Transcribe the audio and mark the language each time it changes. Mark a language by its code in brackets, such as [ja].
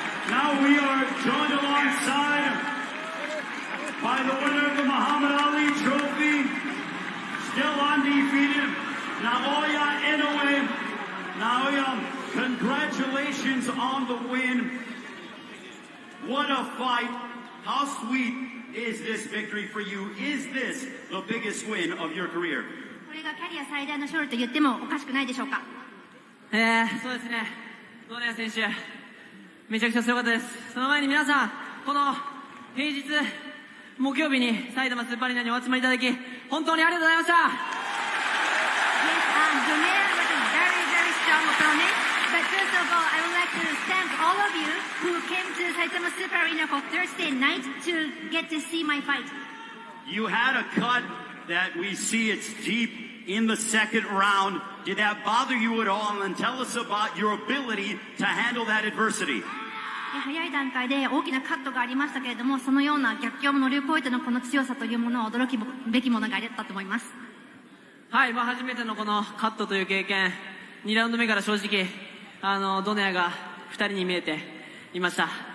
[en] Now we are joined alongside by the winner of the Muhammad Ali Trophy, still undefeated, Naoya Inoue. Naoya, congratulations on the win. What a fight. How sweet is this victory for you? Is this the biggest win of your career? [ja] これがキャリア最大の勝利と言ってもおかしくないでしょうか。そうですね。ドネア選手、めちゃくちゃ強かったです。その前に皆さん、この平日木曜日に埼玉スーパーアリーナにお集まりいただき、本当にありがとうございました。 [en] Donaire was a very, very strong opponent. But first of all, I would like to thank all of you who came to Saitama Super Arena for Thursday night to get to see my fight. You had a cut that we see it's deep in the second round. Did that bother you at all? And tell us about your ability to handle that adversity. [ja] 早い段階で大きなカットがありましたけれども、そのような逆境も乗り越えてのこの強さというものは驚きべきものがあったと思います。はい、初めてのこのカットという経験、2ラウンド目から正直、ドネアが2人に見えていました。